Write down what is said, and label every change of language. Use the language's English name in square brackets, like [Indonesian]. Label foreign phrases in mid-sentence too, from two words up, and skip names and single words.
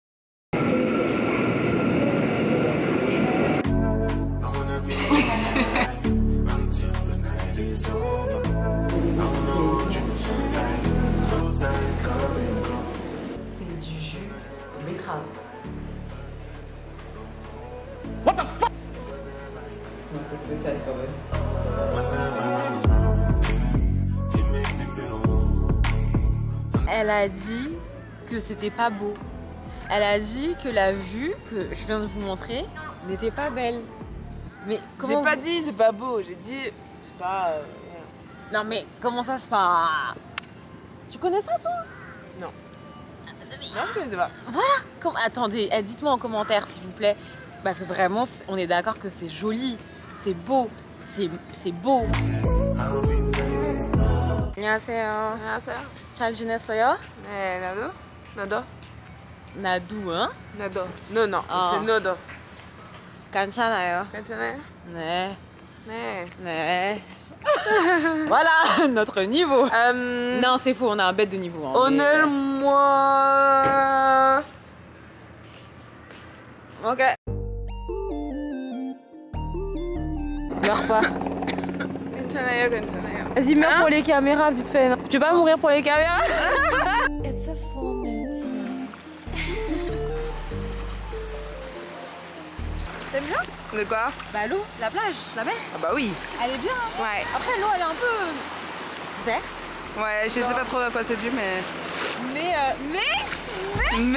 [French] C'est du jus de betterave. [English] What the fuck? [French] C'est spécial quand même. Elle a dit que c'était pas beau. Elle a dit que la vue que je viens de vous montrer n'était pas belle. Mais comment J'ai pas dit c'est pas beau, j'ai dit c'est pas. Non mais comment ça se passe? Tu connais ça toi? Non. Non, je connaissais pas. Voilà. Attendez, dites-moi en commentaire s'il vous plaît. Parce que vraiment, on est d'accord que c'est joli, c'est beau, c'est beau. [Korean] 안녕하세요. 안녕하세요. 잘 지냈어요? 네, 나도. 나도, [French] hein? [Korean] 나도. Non, [French] Ah. c'est nodo. [Korean] 괜찮아요. 괜찮아요? 네. 네. 네. [French] Voilà notre niveau. Non, c'est faux, on a un bête de niveau. Hein, [Korean] 오늘 moi. [French] Ok. Meurs pas. [Korean] 괜찮아요. [French] Vas-y, meurs pour les caméras, vite fait. Non. Tu veux pas mourir pour les caméras? [English] It's a full moon tonight. [French] T'aimes bien? De quoi? Bah l'eau, la plage, la mer. Ah bah oui. Elle est bien. Hein. Ouais. Après l'eau, elle est un peu verte. Ouais, je sais pas trop à quoi c'est dû, mais. Mais